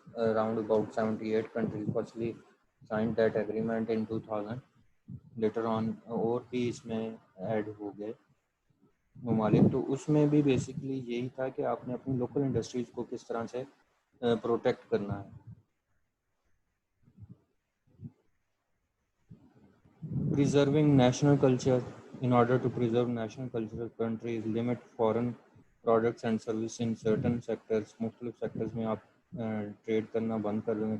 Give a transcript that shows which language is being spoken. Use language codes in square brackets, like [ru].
[en] Around about 78 countries firstly signed that agreement in 2000. Later on [ur] اور بھی اس میں add ہو گئے ممالک. تو اس میں بھی بیسکلی یہی تھا کہ آپ نے اپنی لوکل انڈسٹریز کو کس طرح سے پروٹیکٹ کرنا ہے. [en] Preserving national culture. In order to preserve national culture, countries limit foreign products and services in certain sectors. [ur] مختلف sectors میں آپ ٹریڈ کرنا بند کر دیں گے.